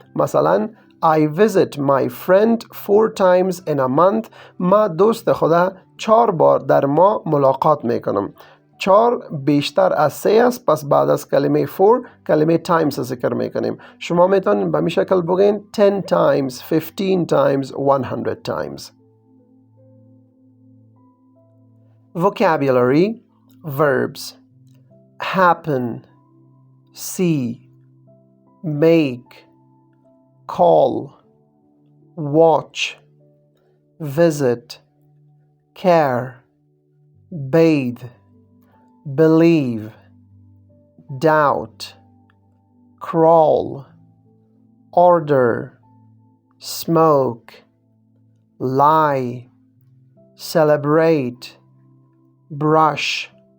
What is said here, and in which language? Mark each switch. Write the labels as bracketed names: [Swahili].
[Persian] مثلا [English] I visit my friend 4 times in a month. [Persian] ما دوست خدا 4 بار در ماه ملاقات میکنم. 4 بیشتر از 3 است، پس بعد از کلمه 4 کلمه times ذکر میکنیم. شما میتونید به می شکل بگین [English] 10 times 15 times 100 times. Vocabulary. Verbs: happen, see, make, call, watch, visit, care, bathe, believe, doubt, crawl, order, smoke, lie, celebrate, brush.